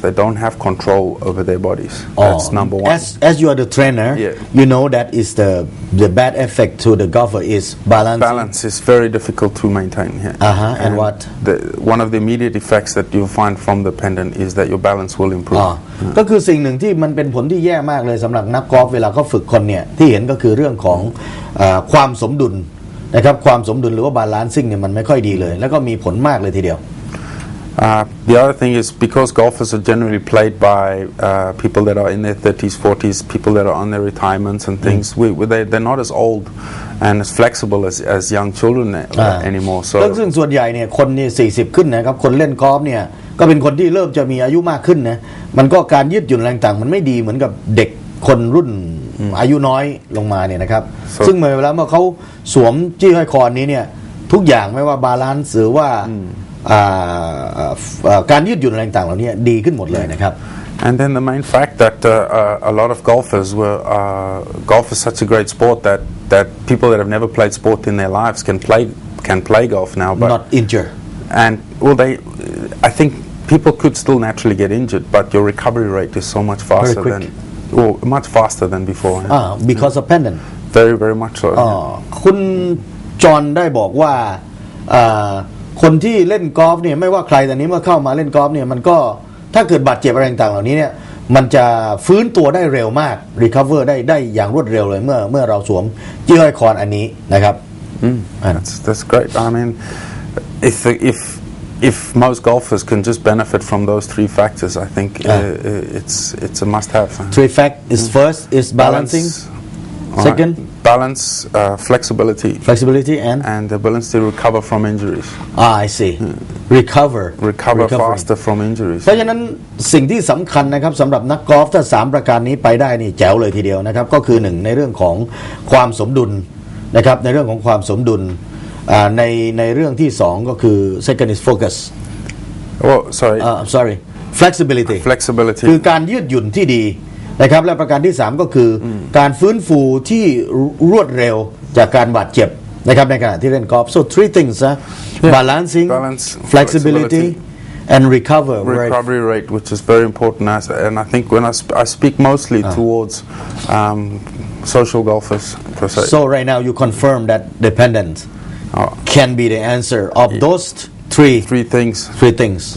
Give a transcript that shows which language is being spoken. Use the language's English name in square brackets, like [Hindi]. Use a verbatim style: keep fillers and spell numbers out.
[English] They don't have control over their bodies. That's number one. As as you are the trainer, Yeah. you know that is the the bad effect to the golfer is balance. Balance is very difficult to maintain here. Uh-huh, and what? The, one of the immediate effects that you'll find from the pendant is that your balance will improve. [Thai] อ๋อก็คือสิ่งหนึ่งที่มันเป็นผลที่แย่มากเลยสำหรับนักกอล์ฟเวลาเขาฝึกคนเนี่ยที่เห็นก็คือเรื่องของเอ่อความสมดุลนะครับความสมดุลหรือว่าบาลานซิ่งเนี่ยมันไม่ค่อยดีเลย แล้วก็มีผลมากเลยทีเดียว [English] Uh, the other thing is because golfers are generally played by uh, people that are in their thirties, forties, people that are on their retirements and things. We, we, they, they're not as old and as flexible as, as young children a- อ่า anymore. [Thai] แล้ว [English] So [Thai] ซึ่งส่วนใหญ่เนี่ยคนนี่สี่สิบขึ้นนะครับคนเล่นกอล์ฟเนี่ยก็เป็นคนที่เริ่มจะมีอายุมากขึ้นนะมันก็การยืดหยุ่นแรงต่างมันไม่ดีเหมือนกับเด็กคนรุ่นอายุน้อยลงมาเนี่ยนะครับ ส่วน ซึ่งเมื่อเวลาเมื่อเขาสวมจี้ห้อยคอนี้เนี่ยทุกอย่างไม่ว่าบาลานซ์หรือว่าอ่าเอ่อเอ่อการยืดหยุ่นแรงต่างเหล่านี้ดีขึ้นหมดเลยนะครับ [English] And then the main fact that uh, uh, a lot of golfers were uh, golf is such a great sport that, that people that have never played sport in their lives can play can play golf now. But not injure and well, they I think people could still naturally get injured, but your recovery rate is so much faster quick. than well, much faster than before. yeah. อ่า because of pendant Very, very much so. [Thai] เอ่อคุณจอห์นได้บอกว่าเอ่อคนที่เล่นกอล์ฟเนี่ยไม่ว่าใครแต่นี้เมื่อเข้ามาเล่นกอล์ฟเนี่ยมันก็ถ้าเกิดบาดเจ็บอะไรต่างๆเหล่านี้เนี่ยมันจะฟื้นตัวได้เร็วมาก recover ได้ได้อย่างรวดเร็วเลยเมื่อเมื่อเราสวมจี้ห้อยคออันนี้นะครับ [English] Yeah. That's, that's great. I mean, if if if most golfers can just benefit from those three factors, I think uh, uh, it's it's a must-have. three fact is first is balancing All right. Second? Balance, uh, flexibility, flexibility and and the ability to recover from injuries. ah I see recover Recover Recovery. faster from injuries. [Thai] เพราะฉะนั้นสิ่งที่สำคัญนะครับสำหรับนักกอล์ฟถ้าสามประการนี้ไปได้นี่แจ๋วเลยทีเดียวนะครับก็คือหนึ่งในเรื่องของความสมดุลนะครับในเรื่องของความสมดุลอ่าในในเรื่องที่สองก็คือ [English] second is focus Oh, sorry. อ่า sorry flexibility Flexibility. [Thai] คือการยืดหยุ่นที่ดีนะครับและประการที่สามก็คืออการฟื้นฟูที่รวดเร็วจากการบาดเจ็บนะครับในขณะที่เล่นกอล์ฟ [English] so three things [Thai] นะ balancing [English] Balance, flexibility flexibility, and recover Right. Recovery rate, which is very important, as- and I think when I, sp- I speak mostly towards um, social golfers. per se. So right now you confirm that dependent Oh. can be the answer of those t- three Three things three things.